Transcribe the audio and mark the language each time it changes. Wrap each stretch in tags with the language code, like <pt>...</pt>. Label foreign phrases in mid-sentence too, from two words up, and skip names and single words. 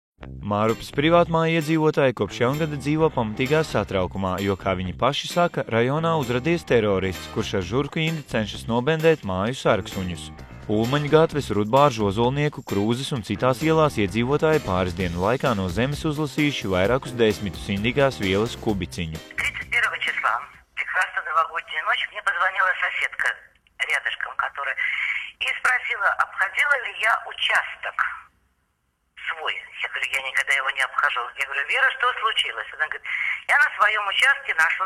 <lv>Mārupas privātmāju iedzīvotāji kopš jaungada dzīvo pamatīgā satraukumā, jo, kā viņi paši saka, rajonā uzradies terorists, kurš ar žurku indi cenšas nobendēt māju sargsuņus. Ulmaņu gatves, Rudbāržu, Ozolnieku, Krūzes un citās ielās iedzīvotāji pāris dienu laikā no zemes uzlasījuši vairākus desmitus indīgās vielas kubiciņu.</lv> <ru>31 числа, как раз в новогоднюю ночь, мне позвонила соседка рядышком, которая и спросила, обходила ли я участок свой. Я говорю, я никогда его не обхожу. Я говорю, Вера, что случилось? Она говорит, я на своем участке нашла.</ru>